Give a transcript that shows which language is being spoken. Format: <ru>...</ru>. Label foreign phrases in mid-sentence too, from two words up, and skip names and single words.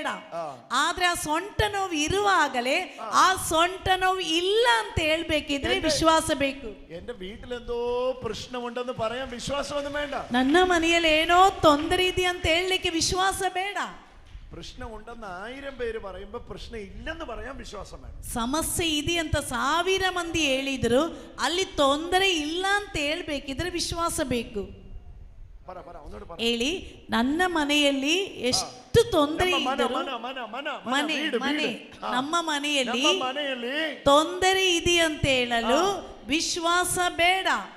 <kn>ಆದ್ರೆ ಆ ಸೊಂಟ ನೋವು ಇರುವಾಗಲೇ ಆ ಸೊಂಟ ನೋವು ಇಲ್ಲ ಅಂತ ಹೇಳ್ಬೇಕಿದ್ರೆ ವಿಶ್ವಾಸ ಬೇಕು.</kn> <ml>എന്റെ വീട്ടിലെന്തോ പ്രശ്നമുണ്ടെന്ന് പറയാൻ വിശ്വാസമൊന്നും വേണ്ട.</ml> <kn>ನನ್ನ ಮನೆಯಲ್ಲಿ ಏನೋ ತೊಂದರೆ ಇದೆ ಅಂತ ಹೇಳಲಿಕ್ಕೆ ವಿಶ್ವಾಸ ಬೇಡ.</kn> <ml>പ്രശ്നം ഉണ്ടെന്ന് 1000 പേര് പറയുമ്പോ പ്രശ്നം ഇല്ലെന്ന് പറയാൻ വിശ്വാസം വേണം.</ml> <kn>ಸಮಸ್ಯೆ ಇದೆ ಅಂತ 1000 ಮಂದಿ ಹೇಳಿದ್ರು ಅಲ್ಲಿ ತೊಂದರೆ ಇಲ್ಲ ಅಂತ ಹೇಳ್ಬೇಕಿದ್ರೆ ವಿಶ್ವಾಸ ಬೇಕು. ಹೇಳಿ, ನನ್ನ ಮನೆಯಲ್ಲಿ ಎಷ್ಟು ತೊಂದರೆ ಇದ್ದರೂ, ನಮ್ಮ ಮನೆಯಲ್ಲಿ ತೊಂದರೆ ಇದೆ ಅಂತ ಹೇಳಲು ವಿಶ್ವಾಸ ಬೇಡ.</kn>